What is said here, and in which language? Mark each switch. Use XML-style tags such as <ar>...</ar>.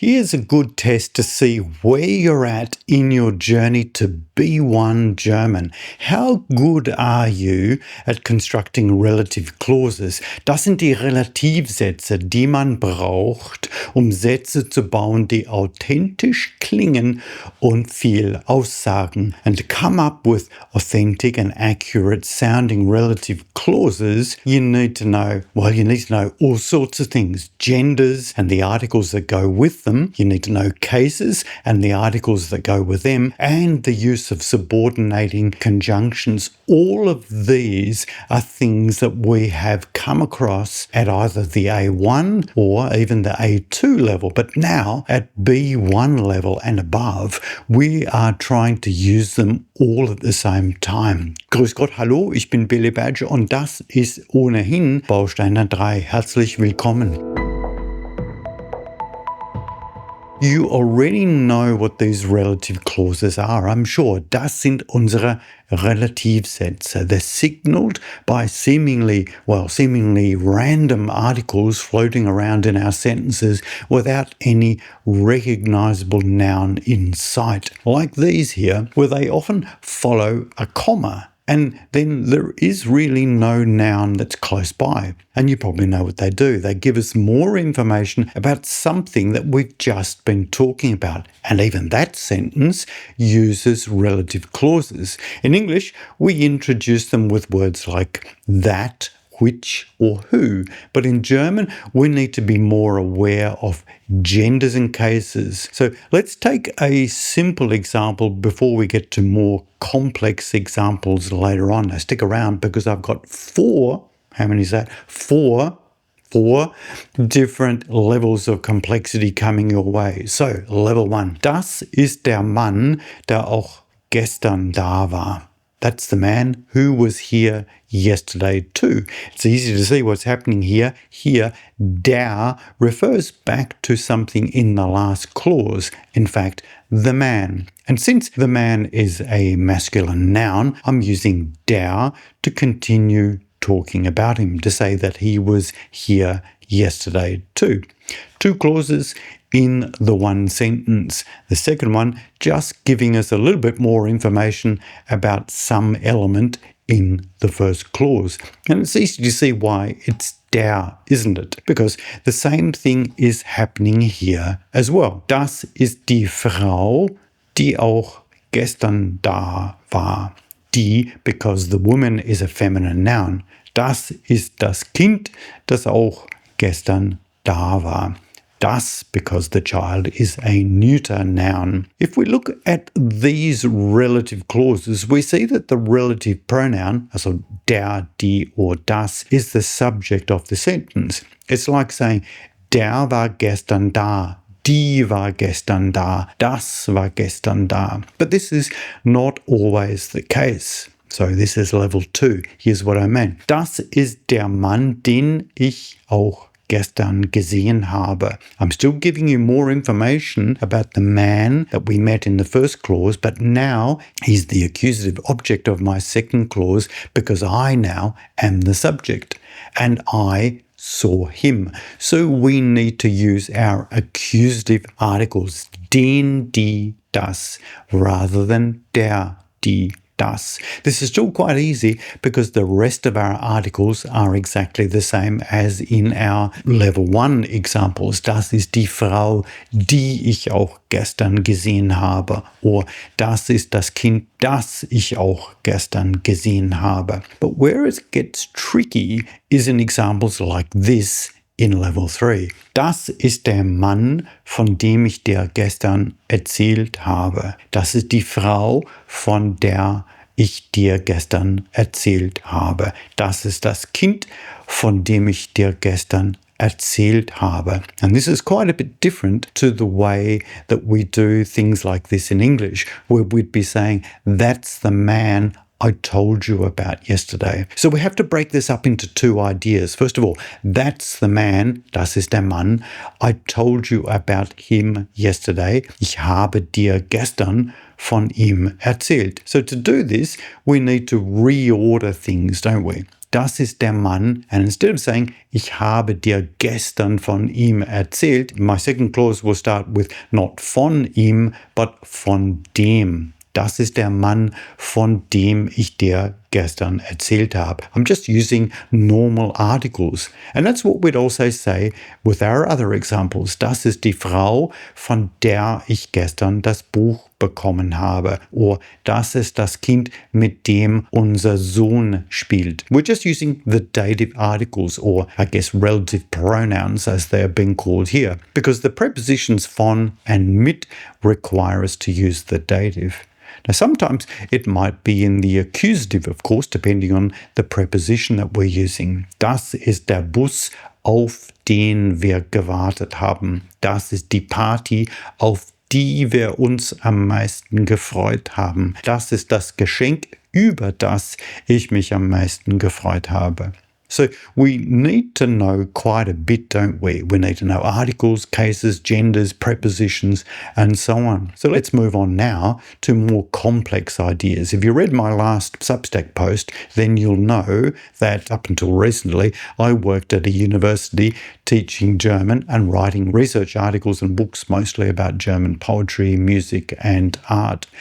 <en>Here's a good test to see where you're at in your journey to B1 German. How good are you at constructing relative clauses?</en> <de>Das sind die Relativsätze, die man braucht, um Sätze zu bauen, die authentisch klingen und viel aussagen.</de> <en>And to come up with authentic and accurate sounding relative clauses, you need to know all sorts of things. Genders and the articles that go with them. You need to know cases and the articles that go with them, and the use of subordinating conjunctions. All of these are things that we have come across at either the A1 or even the A2 level. But now at B1 level and above, we are trying to use them all at the same time.</en> <de>Grüß Gott, hallo, ich bin Billy Badger und das ist ohnehin Baustein 3. Herzlich willkommen.</de> <en>You already know what these relative clauses are, I'm sure.</en> <de>Das sind unsere Relativsätze.</de> <en>They're signaled by seemingly random articles floating around in our sentences without any recognizable noun in sight. Like these here, where they often follow a comma. And then there is really no noun that's close by. And you probably know what they do. They give us more information about something that we've just been talking about. And even that sentence uses relative clauses. In English, we introduce them with words like that, which, or who. But in German, we need to be more aware of genders and cases. So let's take a simple example before we get to more complex examples later on. Now stick around because I've got four different levels of complexity coming your way. So, Level 1.</en> <de>Das ist der Mann, der auch gestern da war.</de> <en>That's the man who was here yesterday too. It's easy to see what's happening here. Here, der refers back to something in the last clause. In fact, the man. And since the man is a masculine noun, I'm using der to continue talking about him, to say that he was here yesterday too. Two clauses in the one sentence. The second one just giving us a little bit more information about some element in the first clause. And it's easy to see why it's der, isn't it? Because the same thing is happening here as well.</en> <de>Das ist die Frau, die auch gestern da war.</de> <en>Die, because the woman is a feminine noun.</en> <de>Das ist das Kind, das auch gestern da war.</de> <en>Das, because the child is a neuter noun. If we look at these relative clauses, we see that the relative pronoun, also der, die, or das, is the subject of the sentence. It's like saying,</en> <de>der war gestern da, die war gestern da, das war gestern da.</de> <en>But this is not always the case. So this is level 2. Here's what I mean.</en> <de>Das ist der Mann, den ich auch gestern gesehen habe.</de> <en>I'm still giving you more information about the man that we met in the first clause, but now he's the accusative object of my second clause because I now am the subject and I saw him. So we need to use our accusative articles, den, die, das, rather than der, die, das. This is still quite easy because the rest of our articles are exactly the same as in our Level 1 examples.</en> <de>Das ist die Frau, die ich auch gestern gesehen habe. Or das ist das Kind, das ich auch gestern gesehen habe.</de> <en>But where it gets tricky is in examples like this in Level 3.</en> <de>Das ist der Mann, von dem ich dir gestern erzählt habe. Das ist die Frau, von der ich dir gestern erzählt habe. Das ist das Kind, von dem ich dir gestern erzählt habe.</de> <en>And this is quite a bit different to the way that we do things like this in English, where we'd be saying, that's the man I told you about yesterday. So we have to break this up into two ideas. First of all, that's the man,</en> <de>das ist der Mann.</de> <en>I told you about him yesterday.</en> <de>Ich habe dir gestern von ihm erzählt.</de> <en>So to do this, we need to reorder things, don't we?</en> <de>das ist der Mann.</de> <en>And instead of saying,</en> <de>ich habe dir gestern von ihm erzählt,</de> <en>my second clause will start with not</en> <de>von ihm, but von dem. Das ist der Mann, von dem ich dir gestern erzählt habe.</de> <en>I'm just using normal articles. And that's what we'd also say with our other examples.</en> <de>Das ist die Frau, von der ich gestern das Buch bekommen habe. Or das ist das Kind, mit dem unser Sohn spielt.</de> <en>We're just using the dative articles, or I guess relative pronouns as they're being called here, because the prepositions von and mit require us to use the dative. Now, sometimes it might be in the accusative, of course, depending on the preposition that we're using. Das ist der Bus, auf den wir gewartet haben. Das ist die Party, auf die wir uns am meisten gefreut haben. Das ist das Geschenk, über das ich mich am meisten gefreut habe. So we need to know quite a bit, don't we? We need to know articles, cases, genders, prepositions, and so on. So let's move on now to more complex ideas. If you read my last Substack post, then you'll know that up until recently, I worked at a university teaching German and writing research articles and books mostly about German poetry, music, and art.</en>